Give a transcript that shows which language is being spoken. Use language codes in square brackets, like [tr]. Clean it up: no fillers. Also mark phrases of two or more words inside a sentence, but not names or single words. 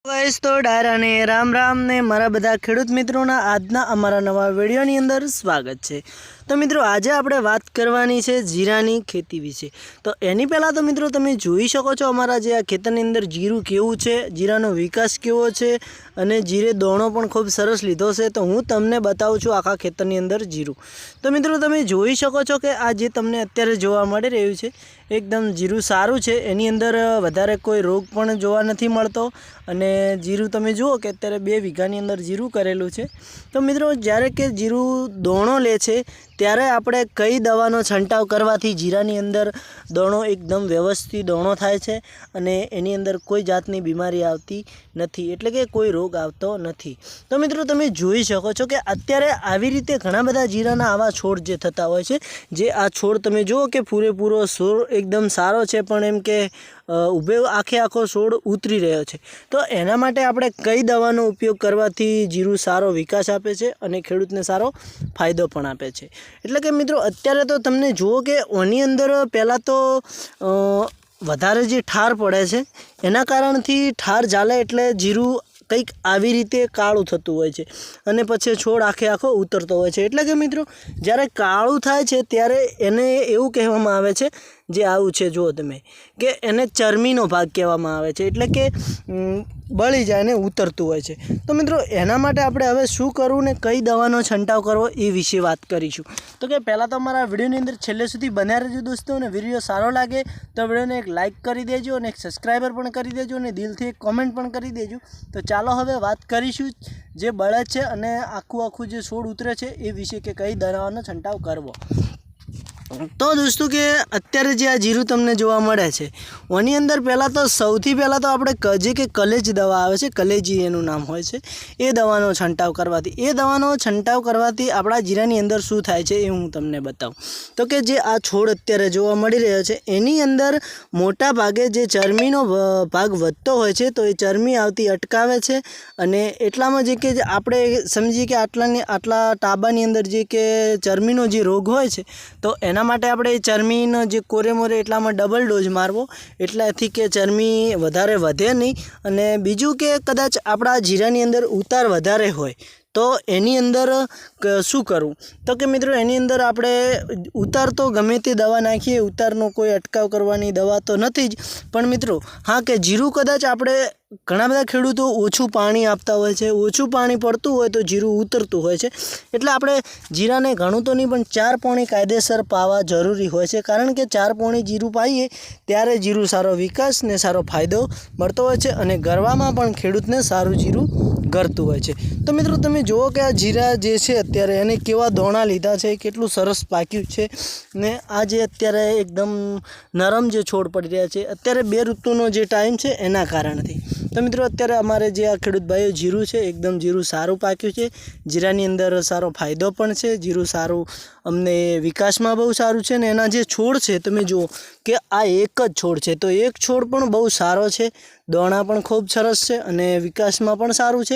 [gu] ગાઇસ તો ડાયરા ને રામ રામ ને મારા બધા ખેડૂત મિત્રોના આજના અમારા નવા વિડિયોની અંદર [hi] स्वागत है। [gu] તો મિત્રો આજ આપણે બાત કરવાની છે જીરાની ખેતી વિષે। તો એની પહેલા તો મિત્રો તમે જોઈ શકો છો અમારા જે આ ખેતરની અંદર જીરુ કેવું છે, જીરાનો વિકાસ કેવો છે અને જીરે દોણો પણ ખૂબ સરસ લીધો છે। તો હું તમને બતાવું છું આખા ખેતરની અંદર જીરુ. તો મિત્રો તમે જોઈ શકો છો કે આ જે તમને અત્યારે જોવા મળી રહ્યું છે એકદમ જીરુ સારું છે, એની અંદર વધારે કોઈ રોગ પણ જોવા નથી મળતો અને જીરુ તમે જુઓ કે અત્યારે 2 વીઘાની અંદર જીરુ કરેલું છે। તો મિત્રો જ્યારે કે જીરુ દોણો લે છે ત્યારે આપણે કઈ દવાનો છંટાવ કરવાથી જીરાની અંદર દોણો એકદમ વ્યવસ્થિત દોણો થાય છે અને એની અંદર કોઈ જાતની બીમારી આવતી નથી, એટલે કે કોઈ રોગ આવતો નથી। તો મિત્રો તમે જોઈ શકો છો કે અત્યારે આવી રીતે ઘણા બધા જીરાના આવા છોડ જે થતા હોય છે, જે આ છોડ તમે જુઓ કે પૂરેપૂરો છોડ એકદમ સારો છે પણ એમ કે ઊભે આખે આખો છોડ ઉતરી રહ્યો છે। તો એના માટે આપણે કઈ દવાનો ઉપયોગ કરવાથી જીરુ સારો વિકાસ આપે છે અને ખેડૂતને સારો ફાયદો પણ આપે છે। એટલે કે મિત્રો અત્યારે તો તમને જુઓ કે ઓની અંદર પહેલા તો વધારે જે ઠાર પડે છે એના કારણથી ઠાર ઝાલે એટલે જીરુ કંઈક આવી રીતે કાળું થતું હોય છે અને પછી છોડ આખે આખો ઉતરતો હોય છે। એટલે કે મિત્રો જ્યારે કાળું થાય છે ત્યારે એને એવું કહેવામાં આવે છે જે આવું છે જુઓ તમે કે એને ચરમીનો ભાગ કહેવામાં આવે છે, એટલે કે બળી જાય ને ઉતરતું હોય છે। તો મિત્રો એના માટે આપણે હવે શું કરવું ને કઈ દવાનો છંટાવ કરવો એ વિષે વાત કરીશું। તો કે પહેલા તો અમારા વિડિયોની અંદર છેલ્લે સુધી બન્યા રહેજો દોસ્તો, ને વિડિયો સારો લાગે તો વિડિયોને એક લાઇક કરી દેજો અને એક સબ્સ્ક્રાઇબર પણ કરી દેજો અને દિલથી એક કૉમેન્ટ પણ કરી દેજો। તો ચાલો હવે વાત કરીશું જે બળે છે અને આખું જે છોડ ઉતરે છે એ વિષે કે કઈ દવાનો છંટાવ કરવો। તો દોસ્તો કે અત્યારે જે આ જીરુ તમને જોવા મળે છે ઓની અંદર પહેલા તો સૌથી પહેલા તો આપણે જે કે કલેજ દવા આવે છે, કલેજી એનું નામ હોય છે, એ દવાનો છંટાવ કરવાથી આપણા જીરાની અંદર શું થાય છે એ હું તમને બતાવું। તો કે જે આ છોડ અત્યારે જોવા મળી રહ્યો છે એની અંદર મોટા ભાગે જે ચરમીનો ભાગ વધતો હોય છે તો એ ચરમી આવતી અટકાવે છે અને એટલામાં જે કે આપણે સમજીએ કે આટલા ટાબાની અંદર જે કે ચરમીનો જે રોગ હોય છે તો એના માટે આપણે ચરમીનો જે કોરે મોરે એટલામાં [en] double dose [gu] મારવો એટલાથી કે ચરમી વધારે વધે નહીં। અને બીજું કે કદાચ આપણા જીરાની અંદર ઉતાર વધારે હોય તો એની અંદર શું કરવું। તો કિ મિત્રો એની અંદર આપણે ઉતાર તો ગમે તે દવા નાખીએ, ઉતારનો કોઈ અટકાવ કરવાની દવા તો નથી જ, પણ મિત્રો હા કે જીરુ કદાચ આપણે ઘણા બધા ખેડૂતો ઓછું પાણી આપતા હોય છે, ઓછું પાણી પડતું હોય તો જીરુ ઉતરતું હોય છે, એટલે આપણે જીરાને ઘણું તો નહીં પણ 4 પોણી કાયદેસર પાવા જરૂરી હોય છે, કારણ કે 4 પોણી જીરુ પાઈએ ત્યારે જીરુ સારો વિકાસ ને સારો ફાયદો મળતો હોય છે અને ગરવામાં પણ ખેડૂતને સારું જીરુ ગરતું હોય છે। તો મિત્રો તમે જુઓ કે આ જીરા જે છે અત્યારે એને કેવા દોણા લીધા છે, કેટલું સરસ પાક્યું છે ને આ જે અત્યારે એકદમ નરમ જે છોડ પડી રહ્યા છે અત્યારે 2 ઋતુનો જે ટાઇમ છે એના કારણથી। તો મિત્રો અત્યારે અમારે જે આ ખેડૂત ભાઈઓ જીરુ છે એકદમ જીરુ સારું પાક્યું છે, જીરાની અંદર સારો ફાયદો પણ છે, જીરુ સારું અમને વિકાસમાં બહુ સારું છે ને એના જે છોડ છે તમે જુઓ કે આ એક જ છોડ છે તો એક છોડ પણ બહુ સારો છે, દોણા પણ ખૂબ સરસ છે અને વિકાસમાં પણ સારું છે।